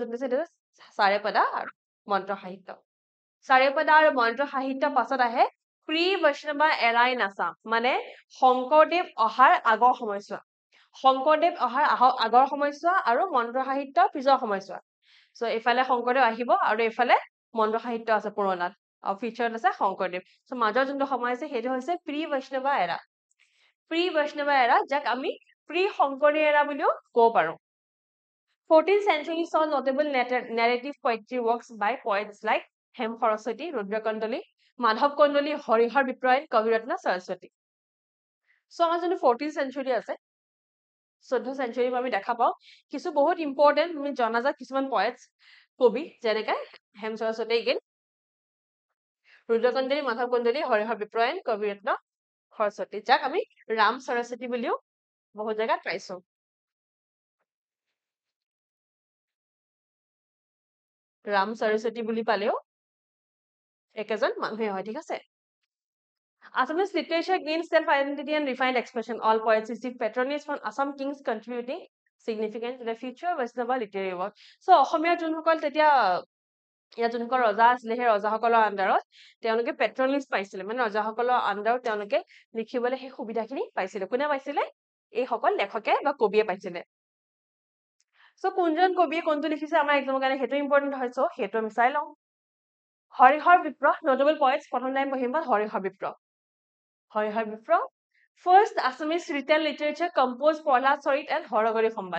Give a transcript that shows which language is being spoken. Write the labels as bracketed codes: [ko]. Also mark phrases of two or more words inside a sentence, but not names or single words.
[as] যোনটো আছে চাৰেপদা আৰু মন্ত্ৰ সাহিত্য চাৰেপদা আৰু মন্ত্ৰ সাহিত্য পাছত আহে [en] pre Vaishnava era [as] নাচা মানে শংকৰদেৱ অহাৰ আগৰ সময়ছোৱা শংকৰদেৱ অহাৰ আগৰ সময়ছোৱা আৰু মন্ত্ৰ সাহিত্য পিছৰ সময়ছোৱা সো এফালে শংকৰদেৱ আহিব আৰু এফালে মন্ত্ৰ সাহিত্য আছে পুৰণাত আৰু ফিচাৰত আছে শংকৰদেৱ সো মাজৰ যোনটো সময় আছে সেইটো হৈছে [en] pre Vaishnava এৰা [as] যাক আমি [en] pre Shankari era [as] বুলিও ক'ব পাৰো [en] 14th century saw notable narrative poetry works by poets like Hem Saraswati, Rudra Kandali, Madhav Kandali, Harihar Viprayan, Kaviratna Saraswati. [as] So আমাৰ যোনটো 14th century আছে 14th century আমি দেখা পাওঁ কিছু বহুত ইম্পৰ্টেন্ট আমি জনাজাত কিছুমান পয়েটস কবি যেনেকৈ হেম সৰস্বতী again Rudra Kandali, Madhav Kandali, Harihar Viprayan, Kaviratna Saraswati যাক আমি ৰাম সৰস্বতী বুলিও বহুত জায়গাত পাইছো ৰাম সৰস্বতী বুলি পালেও একেজন মানুহে হয় ঠিক আছে [en] Assamese literature gained self-identity and refined expression. All poets received patronage from Assam kings contributing significant to the future Vaishnava literary work. So, [as] অসমীয়া যোনসকল তেতিয়া ইয়াত যোনসকল ৰজা আছিলে সেই ৰজাসকলৰ আণ্ডাৰত তেওঁলোকে পেট্ৰনিজ পাইছিলে মানে ৰজাসকলৰ আণ্ডাৰত তেওঁলোকে লিখিবলৈ সেই সুবিধাখিনি পাইছিলে কোনে পাইছিলে এইসকল লেখকে বা কবিয়ে পাইছিলে সো কোনজন কবিয়ে কোনটো লিখিছে আমাৰ এক্সামৰ কাৰণে সেইটো ইম্পৰ্টেন্ট হয় সো সেইটো আমি চাই লওঁ হৰিহৰ বিপ্ৰ [en] notable poets [as] প্ৰথম টাইম পঢ়িম হৰিহৰ বিপ্ৰ [en] First Assamese written literature composed Prahlad Charit and Horagori Sambad.